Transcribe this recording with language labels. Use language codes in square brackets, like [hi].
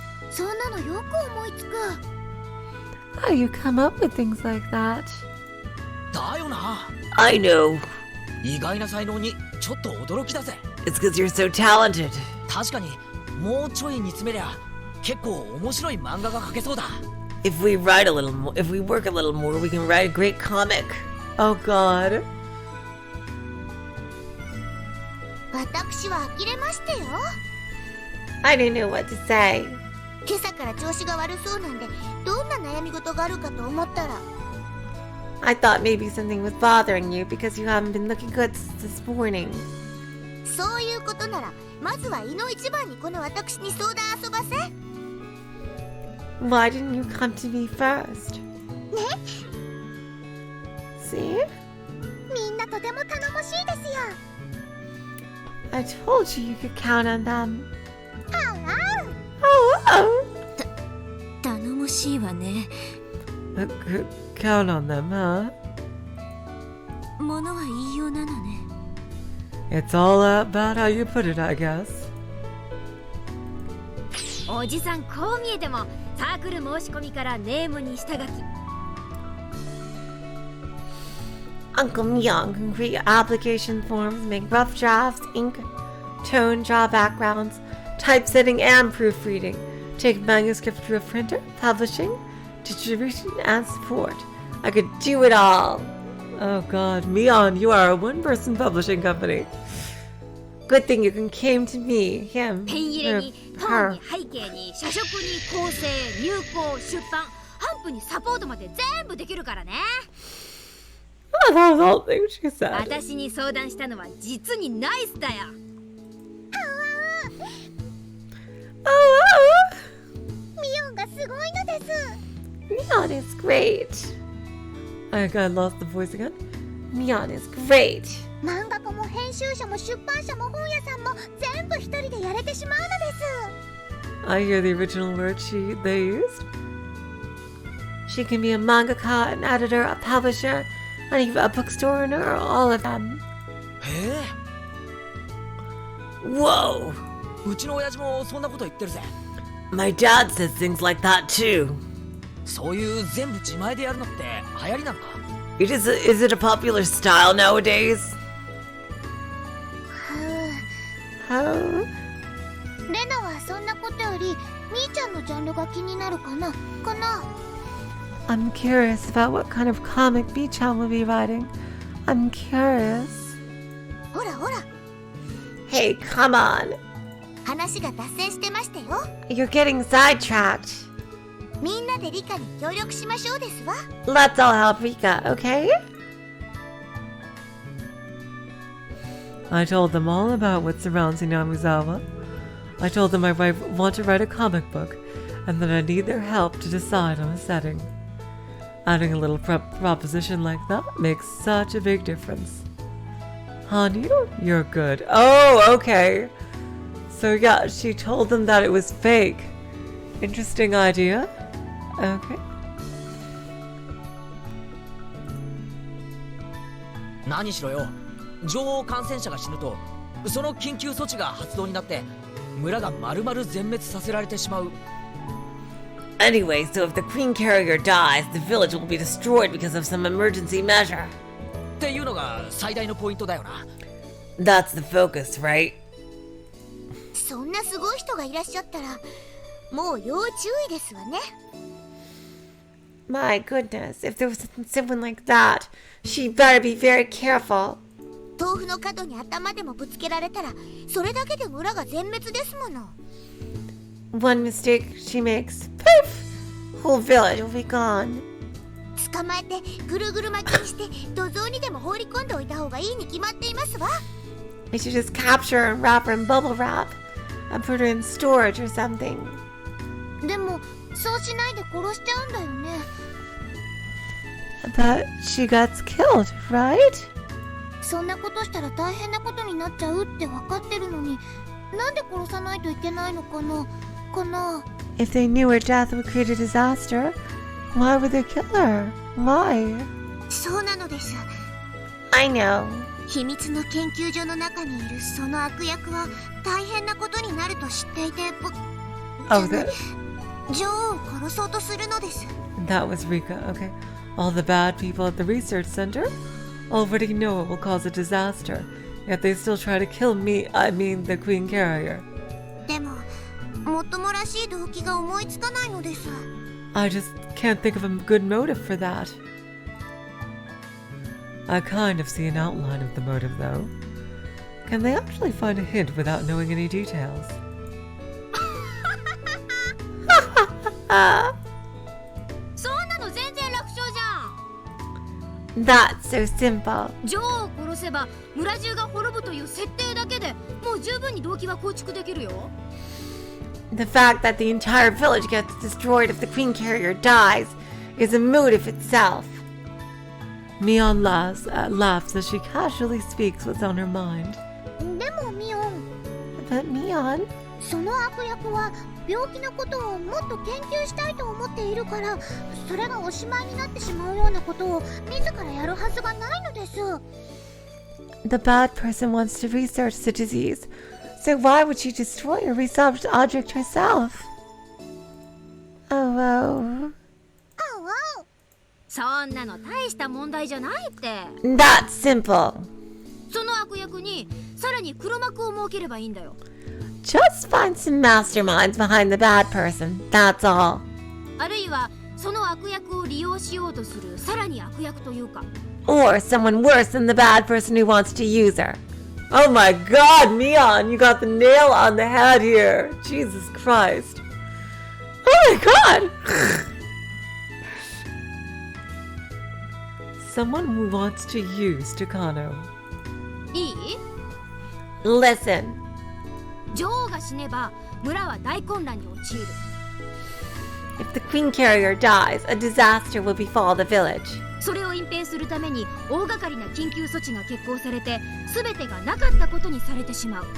[ja] そんなのよく思いつく。 [en] How you come up with things like that? [ja] だよな。 [en] I know. [ja] 意外な才能にちょっと驚きだぜ。 [en] It's because you're so talented. [ja] 確かにもうちょい煮詰めりゃ結構面白い漫画が描けそうだ。 [en] If we write a little more, if we work a little more, we can write a great comic. Oh God. [ja] 私は呆れましたよ。 [en] I didn't know what to say. [ja] 今朝から調子が悪そうなんでどんな悩み事があるかと思ったら [en] I thought maybe something was bothering you because you haven't been looking good since this morning. [ja] そういうことならまずは胃の一番にこの私に相談遊ばせ。 [en] Why didn't you come to me first? [ja] ね [en] See? [ja] みんなとても頼もしいですよ。 [en] I told you you could count on them. あうあう Oh, oh. [ja] 頼もしいわね。 [en] Count on them, huh? [ja] ものは言いようなのね。 [en] It's all about how you put it, I guess. [ja] おじさんこう見えてもサークル申し込みからネームに下書き。 [en] Uncle Myung can create application forms, make rough drafts, ink, tone, draw backgrounds, typesetting, and proofreading. Take manuscript to a printer, publishing, distribution, and support. I could do it all. Oh God, Mion, you are a one-person publishing company. Good thing you came to me, him, [ja] ペン入れ [en] her, [ja] に本 [en] her. [ja] に背景に社食に構成入稿出版頒布にサポートまで全部できるからね。 [en] Oh, that was all things she said. [ja] 私に相談したのは実にナイスだよ。 [en] Oh, oh. [ja] ミオンがすごいのです。 [en] Mion is great. I lost the voice again. Mion is great. [ja] 漫画家も編集者も出版社も本屋さんも全部一人でやれてしまうのです。 [en] I hear the original word they used. She can be a mangaka, an editor, a publisher, and even a bookstore owner, all of them. [ja] へえ。 [en] Whoa! [ja] うちの親父もそんなこと言ってるぜ。 [en] My dad says things like that too. [ja] そういう全部自前でやるのって流行りなのか。 [en] Is it a popular style nowadays? は Oh. [ja] レナはそんなことよりみーちゃんのジャンルが気になるかな。 [en] I'm curious about what kind of comic B-chan will be writing. I'm curious. [ja] ほらほら [en] Hey, come on. [ja] 話が脱線してましたよ [en] You're getting sidetracked. [ja] みんなで理科に協力しましょうですわ [en] Let's all help Rika, okay? I told them all about what surrounds Hinamizawa. I told them I want to write a comic book, and that I need their help to decide on a setting. Adding a little proposition like that makes such a big difference. Hanyu, you're good. Oh, okay. So yeah, she told them that it was fake. Interesting idea. Okay. [ja] 何しろよ、女王感染者が死ぬとその緊急措置が発動になって村が丸々全滅させられてしまう。 [en] Anyway, so if the Queen Carrier dies, the village will be destroyed because of some emergency measure. [ja] っていうのが最大のポイントだよな。 [en] That's the focus, right? [ja] そんなすごい人がいらっしゃったらもう要注意ですわね [en] My goodness, if there was someone like that, she better be very careful. [ja] 豆腐の角に頭でもぶつけられたらそれだけで村が全滅ですもの [en] One mistake she makes, poof! Whole village will be gone. [ja] 捕まえてぐるぐる巻きにして土蔵にでも放り込んでおいた方がいいに決まっていますわ [en] I should just capture her and wrap her in bubble wrap and put her in storage or something. [ja] でもそうしないで殺しちゃうんだよね [en] But she gets killed, right? [ja] そんなことしたら大変なことになっちゃうって分かってるのになんで殺さないといけないのかな [en] If they knew her death would create a disaster, why would they kill her? Why? [ja] そうなのです [en] I know. [ja] 秘密の研究所の中にいるその悪役は大変なことになると知っていて [en] Oh, that [ja] 女王を殺そうとするのです [en] was Rika, okay. All the bad people at the research center already know it will cause a disaster, yet they still try to kill me, I mean the Queen Carrier. [ja] でももっともらしい動機が思いつかないのです [en] I just can't think of a good motive for that. I kind of see an outline of the motive, though. Can they actually find a hint without knowing any details? [ja] そんなの全然楽勝じゃん [en] That's so simple. [ja] 女王を殺せば村中が滅ぶという設定だけでもう十分に動機は構築できるよ [en] The fact that the entire village gets destroyed if the Queen Carrier dies is a motive itself. Mion laughs as she casually speaks what's on her mind. [ja] でもミオン [en] But Mion, [ja] その悪役は病気のことをもっと研究したいと思っているからそれがおしまいになってしまうようなことを自らやるはずがないのです [en] the bad person wants to research the disease, so why would she destroy a research object herself? Oh, well. [ja] そんなの大した問題じゃないって [en] That's simple. [ja] その悪役にさらに黒幕を設ければいいんだよ [en] Just find some masterminds behind the bad person, that's all. [ja] あるいはその悪役を利用しようとするさらに悪役というか [en] Or someone worse than the bad person who wants to use her. Oh my god, Mion, you got the nail on the head here. Jesus Christ. Oh my god! Someone who wants to use Takano. [ja] いい [en] Listen, [ja] 女王が死ねば村は大混乱に陥る [en] if the Queen Carrier dies, a disaster will befall the village. [ja] それを隠蔽するために大掛かりな緊急措置が決行されて全てがなかったことにされてしまう